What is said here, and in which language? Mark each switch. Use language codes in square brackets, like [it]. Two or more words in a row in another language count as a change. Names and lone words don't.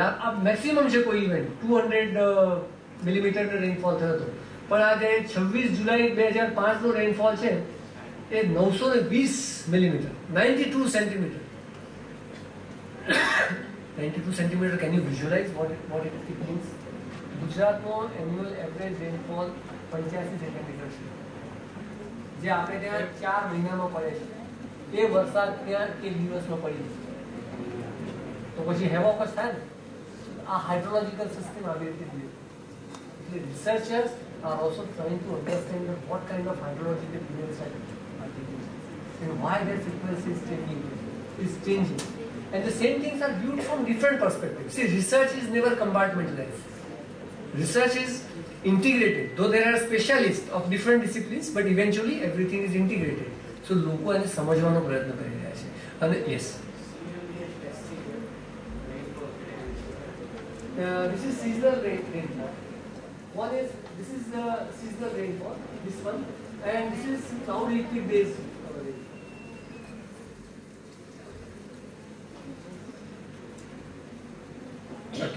[gu] આ મેક્સિમમ છે કોઈ [en] event 200 millimeter rainfall [gu] થયો હતો. પણ આ જે 26 જુલાઈ 2005 નો રેનફોલ છે એ 920 [en] millimeter, 92 centimeter. 92 centimeter. Can you visualize what it means? [gu] ગુજરાતનો [en] annual average rainfall [gu] 85 સેન્ટીમીટર છે, જે આપણે ત્યાં 4 મહિનામાં પડે છે. એ વરસાદ ત્યાં એક દિવસમાં પડી જાય તો પછી હેવોકસ થાય ને. આ [en] hydrological system [gu] આવી રીતે જોઈએ. [en] એટલે રિસર્ચર્સ are also trying to understand that what kind of hydrological events are taking place and why their frequency is changing. And the same things are viewed from different perspectives. See, research is never compartmentalized. Research is integrated. Though there are specialists of different disciplines, but eventually everything is integrated. So, [gu] લોકો એને સમજવાનો પ્રયત્ન કરી રહ્યા છે. અને yes. [en] This is seasonal rainfall. One is this is the seasonal rainfall, this one, and this is now liquid based rainfall. Okay.